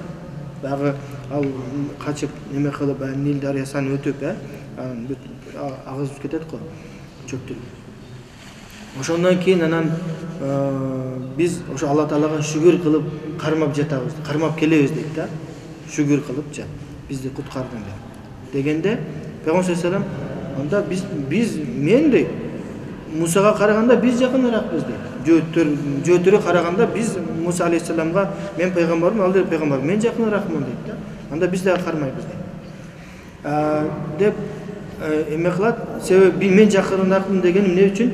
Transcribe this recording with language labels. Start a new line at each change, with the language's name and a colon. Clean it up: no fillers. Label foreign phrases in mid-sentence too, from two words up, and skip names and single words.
Kyrgyz: Баягы ал качып неме кылып, Нил дарыясын өтүп, анан бүт агызып кетет го, чөктүрүп. Ошондон кийин анан биз ошо Алла Таалага шүгүр кылып кармап жатабыз, кармап келебиз дейт да. Шүгүр кылыпчы, бизди куткардың деп. Дегенде Пейгамбар
Arabic: صلى الله عليه وسلم,
Kyrgyz: анда биз мен дейт, Мусага караганда биз жакыныраакпыз дейт. Жөөттөргө караганда биз Муса алейхиссаламга мен пайгамбармын, ал деп пайгамбар, мен жакыныраакмын дейт да. Анда биз да кармайбыз дейт. Деп эме кылат, себеби мен жакыныраакмын деген эмне үчүн?